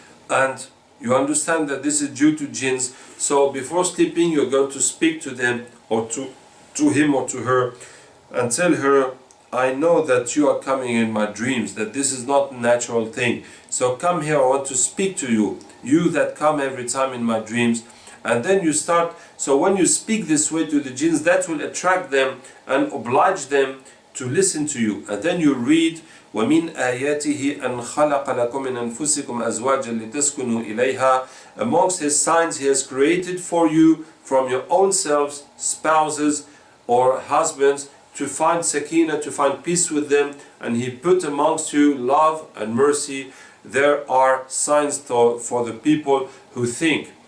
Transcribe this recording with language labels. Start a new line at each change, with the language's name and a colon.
English: And you understand that this is due to jinns. So before sleeping, you're going to speak to them, or to him or to her, and tell her, I know that you are coming in my dreams, that this is not a natural thing. So come here, I want to speak to you, you that come every time in my dreams. And then you start, so when you speak this way to the jinns, that will attract them and oblige them to listen to you. And then you read,
Arabic: وَمِنْ آيَاتِهِ أَنْ خَلَقَ لَكُم مِّنْ أَنفُسِكُمْ أَزْوَاجًا لِتَسْكُنُوا إِلَيْهَا.
English: Amongst his signs, he has created for you from your own selves spouses or husbands, to find sakina, to find peace with them, and he put amongst you love and mercy. There are signs for the people who think.